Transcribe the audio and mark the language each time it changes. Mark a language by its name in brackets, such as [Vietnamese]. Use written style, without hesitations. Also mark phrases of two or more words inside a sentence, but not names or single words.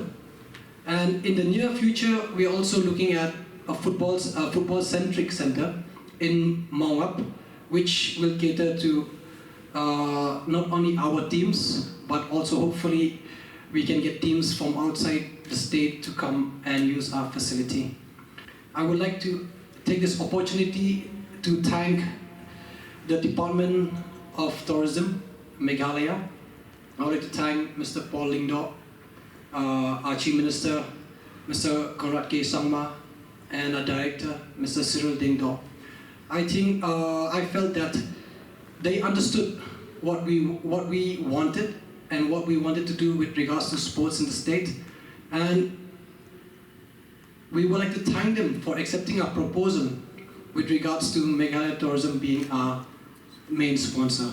[English] And in the near future, we are also looking at a football-centric center in Mawab, which will cater to not only our teams, but also hopefully we can get teams from outside the state to come and use our facility. I would like to take this opportunity to thank the Department of Tourism, Meghalaya. I would like to thank Mr. Paul Lingdo, our Chief Minister, Mr. Conrad K. Sangma, and our Director, Mr. Cyril Dingdo. I think I felt that they understood what we wanted and what we wanted to do with regards to sports in the state, and we would like to thank them for accepting our proposal with regards to Meghalaya Tourism being our main sponsor.